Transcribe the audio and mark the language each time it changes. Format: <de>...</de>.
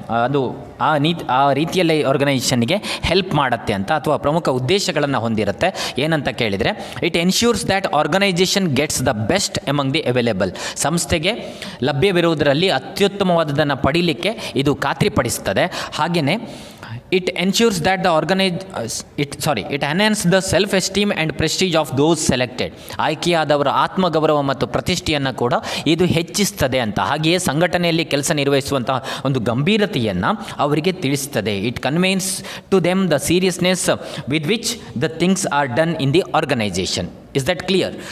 <kn>ಅದು ಆ ರೀತಿಯಲ್ಲಿ ಆರ್ಗನೈಜೇಷನ್ಗೆ ಹೆಲ್ಪ್ ಮಾಡುತ್ತೆ ಅಂತ, ಅಥವಾ ಪ್ರಮುಖ ಉದ್ದೇಶಗಳನ್ನು ಹೊಂದಿರುತ್ತೆ. ಏನಂತ ಕೇಳಿದರೆ,</kn> <en>It ensures that organisation gets the best among the available.</en> <kn>ಸಂಸ್ಥೆಗೆ ಲಭ್ಯವಿರುವುದರಲ್ಲಿ ಅತ್ಯುತ್ತಮವಾದದನ್ನು ಪಡೀಲಿಕ್ಕೆ ಇದು ಖಾತ್ರಿಪಡಿಸ್ತದೆ.</kn> <en>ಹಾಗೆಯೇ it ensures that it enhances the self-esteem and prestige of those selected.</en> <kn>ಆಯ್ಕೆಯಾದವರ ಆತ್ಮಗೌರವ ಮತ್ತು ಪ್ರತಿಷ್ಠೆಯನ್ನು ಕೂಡ ಇದು ಹೆಚ್ಚಿಸ್ತದೆ ಅಂತ. ಹಾಗೆಯೇ ಸಂಘಟನೆಯಲ್ಲಿ ಕೆಲಸ ನಿರ್ವಹಿಸುವಂತಹ ಒಂದು ಗಂಭೀರತೆಯನ್ನು ಅವರಿಗೆ ತಿಳಿಸ್ತದೆ.</kn> <en>It conveys to them the seriousness with which the things are done in the organisation. Is that clear?</en>